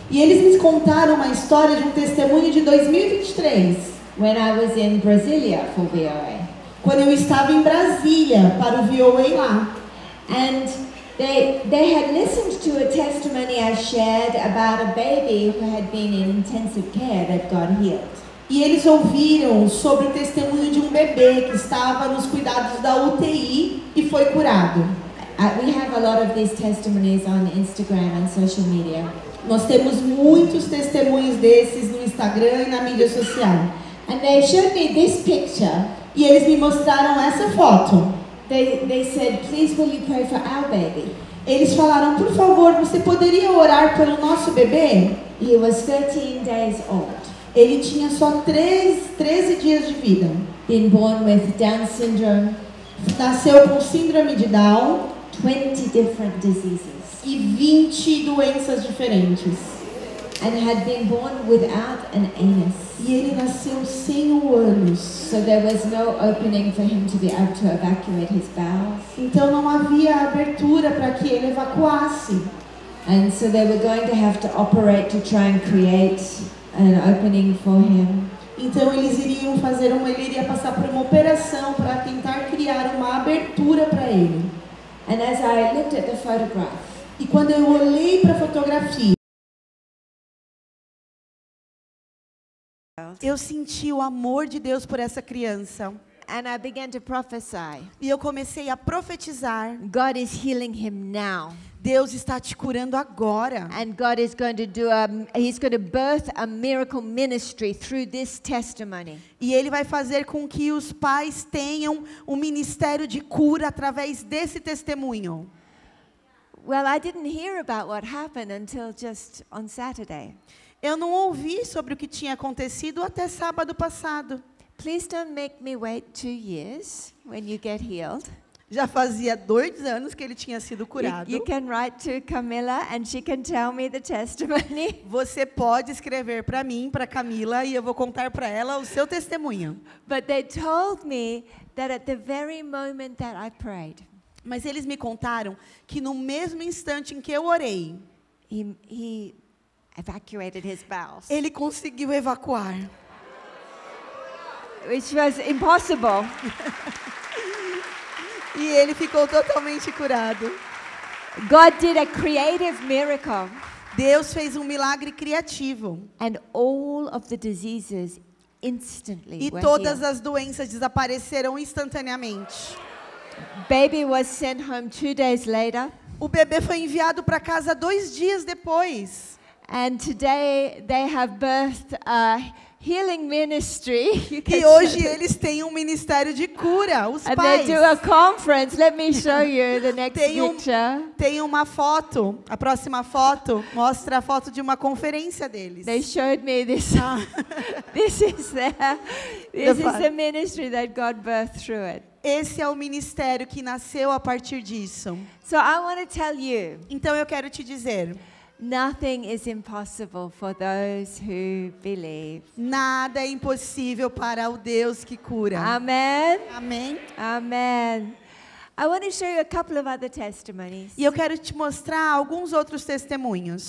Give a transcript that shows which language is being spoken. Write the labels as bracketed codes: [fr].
[pt] E eles me contaram uma história de um testemunho de 2023. [en] When I was in Brasilia for VOA. [pt] Quando eu estava em Brasília para o VOA lá. [en] And they had listened to a testimony I shared about a baby who had been in intensive care that got healed. [pt] E eles ouviram sobre o testemunho de um bebê que estava nos cuidados da UTI e foi curado. [en] We have a lot of these testimonies on Instagram and social media. [pt] Nós temos muitos testemunhos desses no Instagram e na mídia social. [en] And they showed me this picture. [pt] E eles me mostraram essa foto. [en] They said, please will you pray for our baby? [pt] Eles falaram, por favor, você poderia orar pelo nosso bebê? [en] He was 13 days old. [pt] Ele tinha só 13 dias de vida. [en] Been born with Down syndrome. [pt] Nasceu com síndrome de Down. [en] 20 different diseases. [pt] E 20 doenças diferentes. [en] And had been born without an anus. [pt] E ele nasceu sem o ânus. [en] So there was no opening for him to be able to evacuate his bowels. [pt] Então não havia abertura para que ele evacuasse. [en] And so they were going to have to operate to try and create an opening for him. [pt] Então eles iriam fazer ele iria passar por uma operação para tentar criar uma abertura para ele. [en] And as I looked at the photograph, [pt] e quando eu olhei para a fotografia, eu senti o amor de Deus por essa criança. [en] And I began to prophesy. [pt] E eu comecei a profetizar. [en] God is healing him now. [pt] Deus está te curando agora. [en] And God is going to do he's going to birth a miracle ministry through this testimony. [pt] E ele vai fazer com que os pais tenham um ministério de cura através desse testemunho. [en] Well, I didn't hear about what happened until just on Saturday. [pt] Eu não ouvi sobre o que tinha acontecido até sábado passado. [en] Please don't make me wait 2 years when you get healed. [pt] Já fazia 2 anos que ele tinha sido curado. [en] You can write to Camilla and she can tell me the testimony. [pt] Você pode escrever para mim, para Camila, e eu vou contar para ela o seu testemunho. [en] But they told me that at the very moment that I prayed, [pt] Mas eles me contaram que no mesmo instante em que eu orei, [en] he evacuated his bowels, [pt] ele conseguiu evacuar. [en] which was impossible. [pt] E ele ficou totalmente curado. [en] God did a creative miracle, [pt] Deus fez um milagre criativo. [en] and all of the diseases instantly [pt] E [en] were [pt] todas [en] healed. [pt] as doenças desapareceram instantaneamente. [en] Baby was sent home 2 days later, [pt] O bebê foi enviado para casa 2 dias depois. [en] and today they have birthed a healing ministry. You can [pt] E hoje eles têm um ministério de cura, os [en] and [pt] pais. [en] they do a conference. Let me show you the next picture. [pt] Tem uma foto, a próxima foto mostra a foto de uma conferência deles. [en] They showed me this. This is the ministry that God birthed through it. [pt] Esse é o ministério que nasceu a partir disso. [en] So I want to tell you, [pt] Então eu quero te dizer, [en] nothing is impossible for those who believe. [pt] nada é impossível para o Deus que cura. [en] Amen. [pt] Amém? [en] Amen. I want to show you a couple of other testimonies, [pt] E eu quero te mostrar alguns outros testemunhos